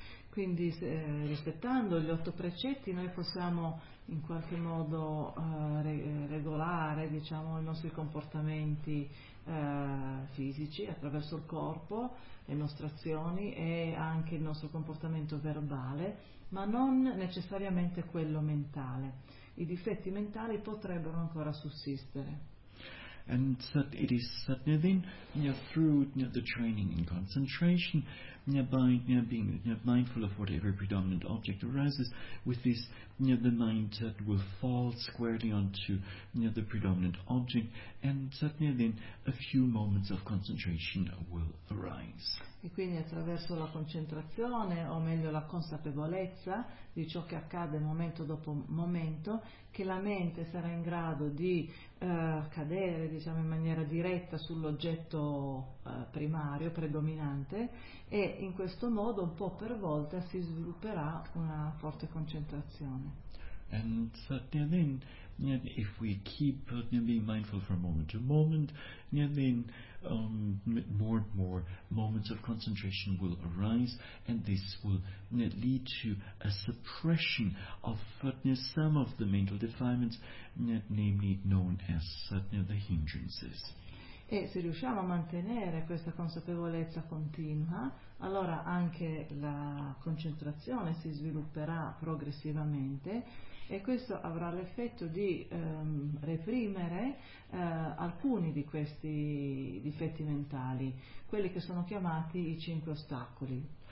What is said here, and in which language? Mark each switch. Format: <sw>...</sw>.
<it>Quindi, rispettando gli otto precetti, noi possiamo in qualche modo regolare, diciamo, i nostri comportamenti fisici attraverso il corpo, le nostre azioni e anche il nostro comportamento verbale, ma non necessariamente quello mentale. I difetti mentali potrebbero ancora sussistere.</it> <en>And it is certainly then, through the training in concentration, by being mindful of whatever predominant object arises, with this the mind will fall squarely onto the predominant object, and certainly then a few moments of concentration will arise.</en> <it>E quindi attraverso la concentrazione, o meglio la consapevolezza di ciò che accade momento dopo momento, che la mente sarà in grado di cadere, diciamo, in maniera diretta sull'oggetto primario, predominante, e in questo modo un po' per volta si svilupperà una forte concentrazione.</it> <en>And then, if we keep being mindful from moment to moment, then more and more moments of concentration will arise, and this will lead to a suppression of some of the mental defilements, namely known as the hindrances.</en> <it>E se riusciamo a mantenere questa consapevolezza continua, allora anche la concentrazione si svilupperà progressivamente e questo avrà l'effetto di reprimere alcuni di questi difetti mentali, quelli che sono chiamati i cinque ostacoli.</it>